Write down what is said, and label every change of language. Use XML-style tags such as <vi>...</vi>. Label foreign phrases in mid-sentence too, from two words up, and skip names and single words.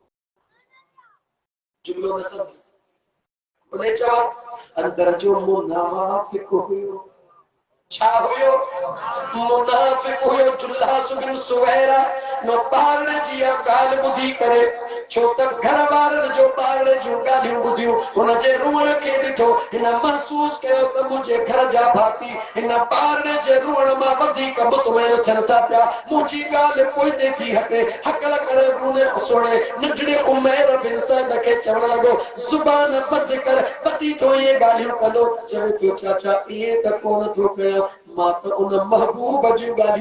<sd>जुमलो न सम्झ उन चवा अंदर जो मुनाफिक हुयो छा हुयो मुनाफिक हुयो जुल्लास बिन सुवैरा नो बारड़े जी ॻाल्हि ॿुधी करे छो त घर वारनि जो बारड़े जूं ॻाल्हियूं ॿुधियूं हुनजे रुअण खे ॾिठो हिन महसूस कयो त मुंहिंजे घर जा भाती हिन बारड़े जे रुअण मां वधीक मुतमइन थियनि था पिया मुंहिंजी ॻाल्हि पोइते थी हटे हकल करे उन सोणे नंढड़े उमैर बिन सअद खे चवण लॻो ज़ुबान बंदि कर वधी थो इहे ॻाल्हियूं कंदो चवे थो चाचा इहे त कोन थो कयां मां त उन महबूब जूं ॻाल्हियूं</sd>